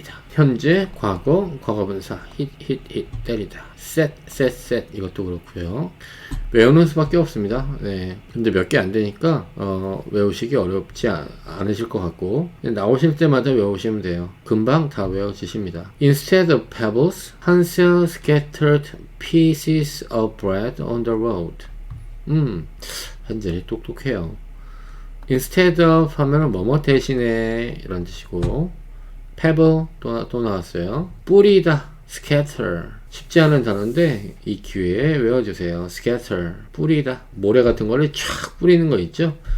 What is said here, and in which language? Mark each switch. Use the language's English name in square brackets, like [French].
[Korean] 현재, 과거, 과거분사 hit 때리다. set 이것도 그렇고요. 외우는 수밖에 없습니다. 네. 근데 몇 개 안 되니까 외우시기 어렵지 않으실 것 같고 나오실 때마다 외우시면 돼요. 금방 다 외워지십니다. [English] Instead of pebbles, Hansel scattered pieces of bread on the road. [Korean] 현재 똑똑해요. Instead of 하면은 뭐뭐 대신에 이런 뜻이고 pebble 또 나왔어요. 뿌리다 scatter 쉽지 않은 단어인데 이 기회에 외워주세요. scatter 뿌리다 모래 같은 거를 쫙 뿌리는 거 있죠.